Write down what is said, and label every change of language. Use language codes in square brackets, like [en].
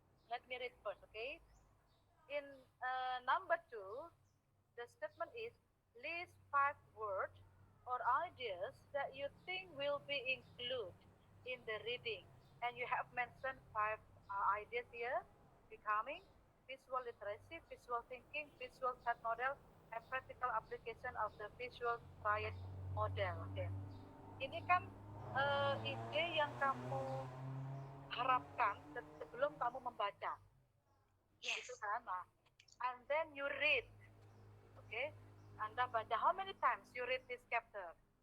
[en] Let me read first, okay? In number two, the statement is list 5 words or ideas that you think will be included in the reading. And you have mentioned 5 ideas here: becoming, visual literacy, visual thinking, visual threat model, and practical application of the visual triad model. [id] Oke, ini kan ide yang kamu harapkan sebelum kamu membaca, [en] Yes. [id] gitu kan? Nah, [en] and then you read. Okay. [id] Anda baca [en] how many times you read this chapter?